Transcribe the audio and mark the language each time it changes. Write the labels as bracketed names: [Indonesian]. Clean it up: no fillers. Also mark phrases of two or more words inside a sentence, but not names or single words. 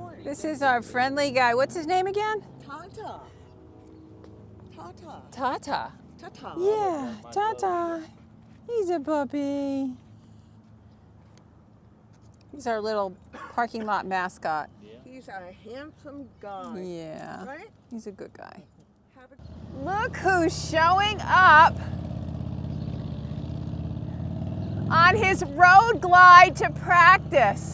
[English] This is our friendly guy. What's his name again? Tata. Tata. Tata. Tata. Yeah, Tata. He's a puppy. He's our little parking lot mascot. He's a handsome guy. Yeah. Right? He's a good guy. Have a Look who's showing up on his road glide to practice.